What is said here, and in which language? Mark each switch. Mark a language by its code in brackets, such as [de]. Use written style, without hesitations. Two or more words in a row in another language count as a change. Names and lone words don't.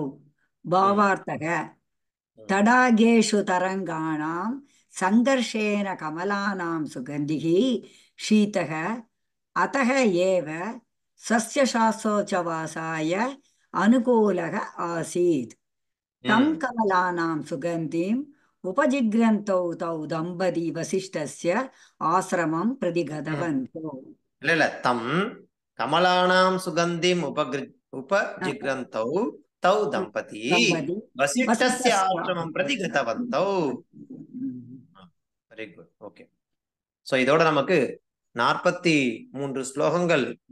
[sa] भावार्थः तडागेषु तरङ्गाणां सङ्घर्षेण कमलानां सुगन्धिः शीतः अतः एव सस्यशास्त्रोच्चवासाय अनुकूलः आसीत्. तं कमलानां सुगन्धिम् उपजिग्रन्तौ तौ दम्पती वसिष्ठस्य आश्रमं प्रति गतवन्तौ. இல்ல तं कमलानां सुगन्धिम् उपजिघ्रन्तौ तौ दम्पती वसिष्ठस्य आश्रमं प्रति गतवन्तौ. [en] Very good. Okay. [ta] சோ இதோட நமக்கு 43 ஸ்லோகங்கள் முடிஞ்சிருக்கு.